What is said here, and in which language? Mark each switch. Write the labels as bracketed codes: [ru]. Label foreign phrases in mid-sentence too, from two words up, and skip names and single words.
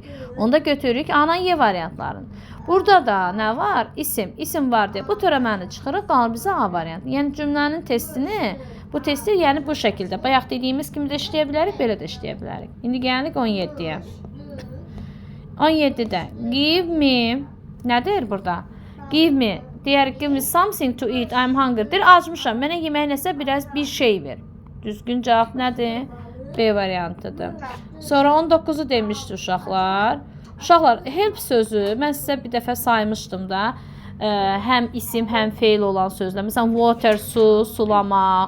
[az] Onda götürürük A, Y variantlarını. Burada da nə var? İsim. İsim var deyə bu törəməni çıxırıq, qalır bizə A variantı. Yəni cümlənin testini, bu testi yəni bu şəkildə bayaq dediyimiz kimi də işləyə bilərik, belə də işləyə bilərik. İndi gəlirik 17-yə. 17-də [en] give me [az] nədir burada? [en] Give me. Deyərik, give me something to eat. I'm hungry. [az] Deyir, acmışam. Mənə yemək nəsə bir şey ver. Düzgün cavab nədir? B variantıdır. Sonra 19-u demişdi uşaqlar. Uşaqlar, help sözü mən sizə bir dəfə saymışdım da. Həm isim, həm feil olan sözlər. Məsələn, water, su, sulamaq.